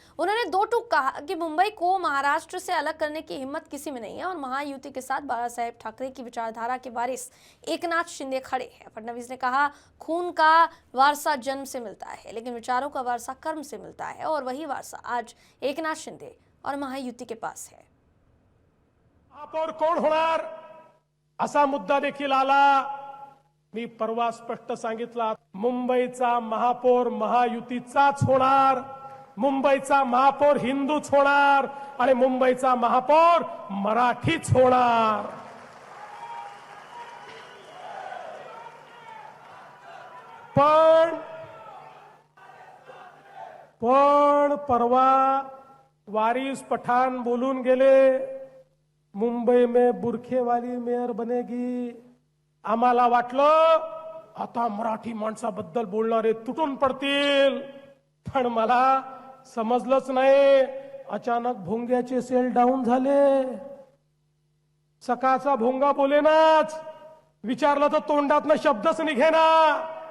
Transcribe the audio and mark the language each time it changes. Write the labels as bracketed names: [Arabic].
[Hindi] उन्होंने दो टूक कहा कि मुंबई को महाराष्ट्र से अलग करने की हिम्मत किसी में नहीं है और महायुति के साथ बाला साहेब ठाकरे की विचारधारा के वारिस एकनाथ शिंदे खड़े हैं। फडणवीस ने कहा, खून का वारसा जन्म से मिलता है, लेकिन विचारों का वारसा कर्म से मिलता है और वही वारसा आज एकनाथ शिंदे और महायुति के पास है। [Marathi] महापौर कोण होणार असा मुद्दा देखील आला। मी परवा स्पष्ट सांगितलं, मुंबईचा महापौर महायुतीचाच होणार, मुंबईचा महापौर हिंदूच होणार आणि मुंबईचा महापौर मराठीच होणार। पण परवा वारिस पठाण बोलून गेले, [Hindi] मुंबई में बुरखे वाली मेयर बनेगी। [Marathi] आम्हाला वाटलं आता मराठी माणसाबद्दल बोलणारे तुटून पडतील, पण मला समजलंच नाही। अचानक भोंग्याचे सेल डाऊन झाले। सकाळचा भोंगा बोलेनाच, विचारलं तर तोंडातनं शब्दच निघेना।